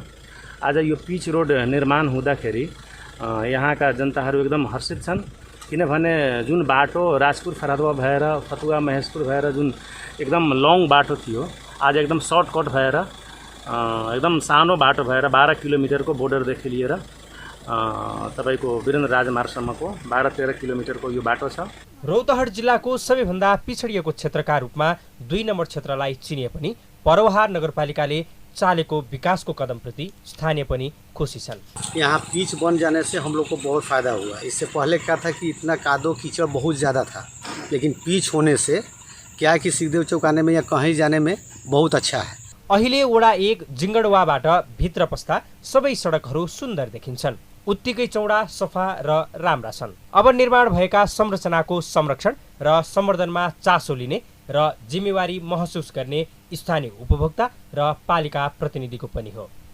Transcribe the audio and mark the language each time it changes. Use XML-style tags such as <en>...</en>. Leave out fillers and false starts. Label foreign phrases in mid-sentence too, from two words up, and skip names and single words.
<ne>आज यो पिच रोड निर्माण हुँदाखेरि यहाँका जनताहरू एकदम हर्षित छन्, किनभने जुन बाटो राजपुर फरादवा भएर फतुवा महेशपुर भएर जुन एकदम लङ बाटो थियो, आज एकदम सर्टकट भएर एकदम सानो बाटो भएर 12 किलोमिटरको बोर्डरदेखि लिएर तपाईको वीरेन्द्र राजमार्गसम्मको 12-13 किलोमिटरको यो बाटो छ। रौतहट जिल्लाको सबैभन्दा पिछडिएको क्षेत्रका रूपमा 2 नम्बर क्षेत्रलाई चिनिए पनि परोहा नगरपालिकाले चालेको विकासको कदमप्रति स्थानीय पनि खुसी छन्।</ne> <hi>यहाँ पिच बन जाने से हम लोग को बहुत फ़ायदा हुआ। इससे पहले क्या था कि इतना कादो कीचड़ बहुत ज़्यादा था, लेकिन पिच होने से क्या है कि सिद्धदेव चौक आने में या कहीं जाने में बहुत अच्छा है।</hi> <ne>अहिले वडा 1 जिङ्गडवाबाट भित्र पस्दा सबै सडकहरू सुन्दर देखिन्छन्, उत्तिकै चौडा, सफा र राम्रा छन्। अब निर्माण भएका संरचनाको संरक्षण र सम्वर्धनमा चासो लिने र जिम्मेवारी महसुस गर्ने स्थानीय उपभोक्ता र पालिका प्रतिनिधिको पनि हो।</ne>